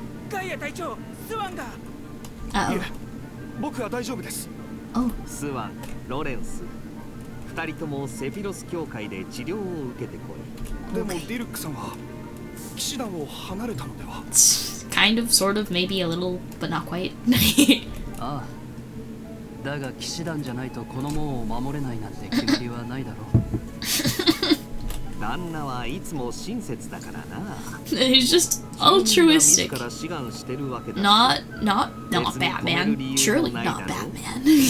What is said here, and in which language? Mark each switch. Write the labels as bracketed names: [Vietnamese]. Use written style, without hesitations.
[Japanese] ガイア隊長、スワンが。いえ、僕は大丈夫です。スワン、ロレンス。二人ともセフィロス教会で治療を受けてこい。でもディルックさんは騎士団を離れたのでは。 [English] Kind of, sort of, maybe a little, but not quite. [Japanese] ああ。だが騎士団じゃないとこの門を守れないなんて決まりはないだろう。旦那はいつも親切だからな。 [English] He's just altruistic. Not Batman. Surely not Batman.